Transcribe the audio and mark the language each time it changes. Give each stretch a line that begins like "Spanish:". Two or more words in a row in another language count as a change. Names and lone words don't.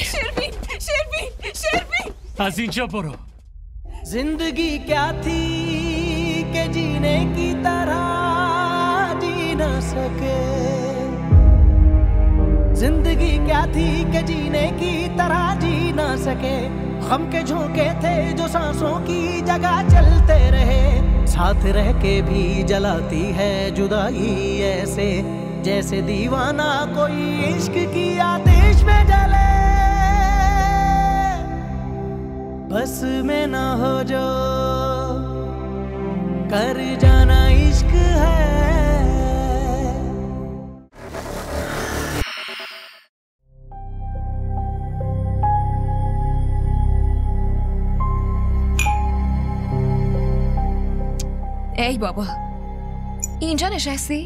Persian: شروین از اینجا برو.
Hindi: जिंदगी क्या थी कि जीने की तरह जी ना सके, जिंदगी क्या थी कि जीने की तरह जी ना सके, गम के झोंके थे जो सांसों की जगह चलते रहे, साथ रह के भी जलाती है जुदाई ऐसे, जैसे दीवाना कोई इश्क की आतिश में जले। बस में ना हो जो कर जाना इश्क है।
Persian: ای بابا، اینجا نشستی؟